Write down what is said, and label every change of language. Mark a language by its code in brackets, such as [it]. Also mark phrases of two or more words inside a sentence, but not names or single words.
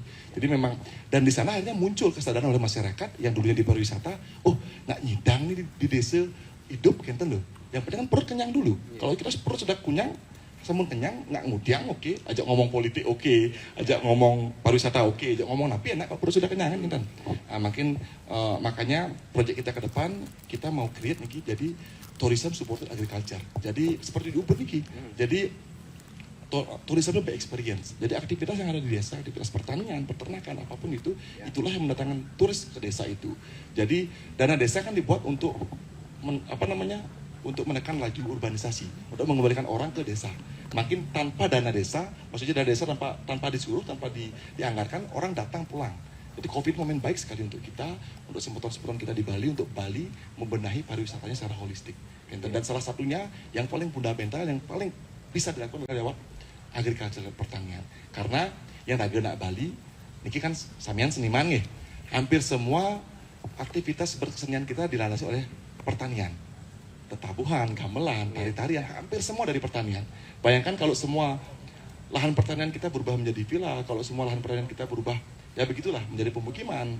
[id] Jadi memang, dan di sana akhirnya muncul kesadaran oleh masyarakat yang dulunya di pariwisata, oh nggak nyidang nih di desa hidup, kenten loh. Yang penting kan perut kenyang dulu. Kalau kita perut sudah kenyang, semun kenyang, nggak ngudiang oke, ajak ngomong politik oke, ajak ngomong pariwisata oke, ajak ngomong napi enak kalau perut sudah kenyang kan, kenten. Nah, makanya proyek kita ke depan, kita mau create nih, jadi [en] tourism supported agriculture. [id] Jadi seperti di Ubud nih, jadi [en] tourism by experience. [id] Jadi aktivitas yang ada di desa, aktivitas pertanian, peternakan, apapun itu, itulah yang mendatangkan turis ke desa itu. Jadi dana desa kan dibuat untuk untuk menekan laju urbanisasi, untuk mengembalikan orang ke desa. Makin tanpa dana desa, maksudnya dana desa tanpa disuruh, tanpa dianggarkan, orang datang pulang. Jadi COVID momen baik sekali untuk kita, untuk semputan-semputan kita di Bali, untuk Bali membenahi pariwisatanya secara holistik. Dan salah satunya yang paling fundamental, yang paling bisa dilakukan lewat agriculture pertanian. Karena yang [ban] nak Bali, niki [id] kan samian seniman nih. Hampir semua aktivitas berkesenian kita dilandasi oleh pertanian. Tetabuhan, gamelan, tari-tarian, hampir semua dari pertanian. Bayangkan kalau semua lahan pertanian kita berubah menjadi villa, kalau semua lahan pertanian kita berubah, ya begitulah, menjadi pemukiman.